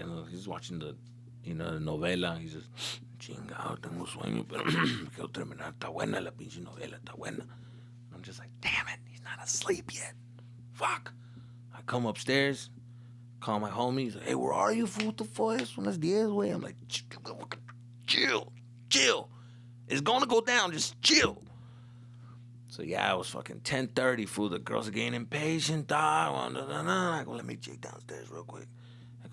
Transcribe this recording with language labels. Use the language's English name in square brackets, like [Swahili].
[English] He's watching the novela. He's just, [Spanish] chingado, tengo sueño, pero quiero terminar. Está buena la pinche novela, está buena. [English] I'm just like, damn it, he's not asleep yet. Fuck. I come upstairs, call my homie. He's like, hey, where are you, fool? What the fuck? [Spanish] Son las 10, güey. [English] I'm like, chill. It's gonna go down, just chill. So, yeah, it was fucking 10:30, fool. The girls are getting impatient, dog. I go, let me check downstairs real quick. I